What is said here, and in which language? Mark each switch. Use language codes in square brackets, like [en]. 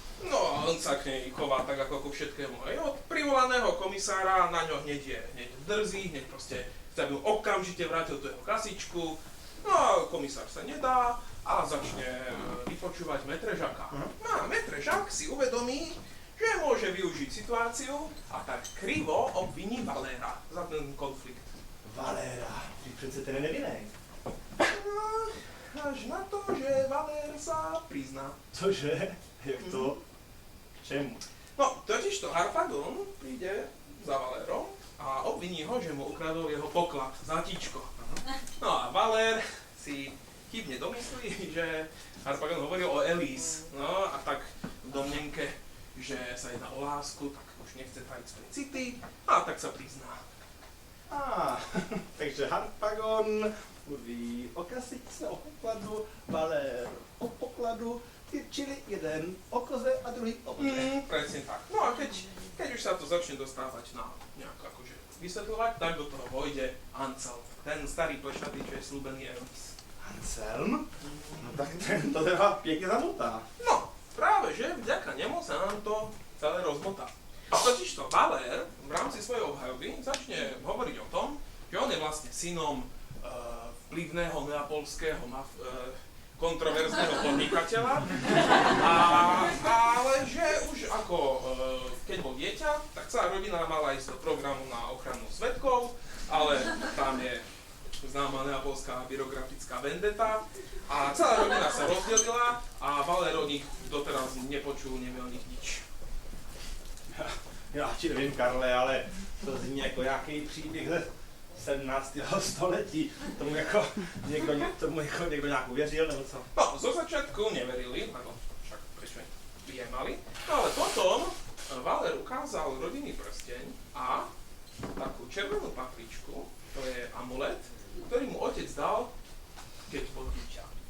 [sk] No a on sa k nej chová tak ako ku všetkému. Aj od privolaného komisára na ňo hneď drzí, hneď proste chce, aby mu okamžite vrátil tú jeho kasičku. No a komisár sa nedá a začne vypočúvať Metrežaka. No a Metrežak si uvedomí, že môže využiť situáciu a tak krivo obviní Valéra za ten konflikt. [cs] Valéra, ty přece ten je nevinný. [sk] No, až na to, že Valér sa prizná. [cs] Cože? Jak to? Čemu? [sk] No, totižto Harpagon príde za Valérom a obviní ho, že mu ukradol jeho poklad, zlatíčko. No a Valér si chybne domyslí, že Harpagon hovoril o Elise. No a tak v domnenke, že sa jedná o lásku, tak už nechce tajiť svoje city, a tak sa prizná. [cs] Takže Harpagon mluví o kasičce, o pokladu, Valér o pokladu, čili jeden o koze a druhý o koze. [sk] Presne tak. No a keď už sa to začne dostávať na nejak akože vysvetľovať, tak do toho vojde Anselm, ten starý plešatý, čo je slúbený Elise. Anselm? [cs] No tak ten to teda pěkně zamotá. [sk] No, práve že vďaka nemu sa nám to celé rozmotá. Totižto Valér v rámci svojej obhajoby začne hovoriť o tom, že on je vlastne synom vplyvného neapolského kontroverzného podnikateľa, ale že už ako keď bol dieťa, tak celá rodina mala ísť do programu na ochranu svedkov, ale tam je známa neapolská byrokratická vendeta a celá rodina sa rozdelila a Valér o nich doteraz nepočul, nevie o nich nič. [cs] Já ti nevím, Karle, ale to zní jako nějaký příběh 17. století. Tomu jako někdo nějak uvěřil, nebo co? [sk] No, zo začiatku neverili, lebo však prečo by je mali. No ale potom Valer ukázal rodinný prsteň a takú červenú papričku, to je amulet, ktorý mu otec dal, keď bol dieťa.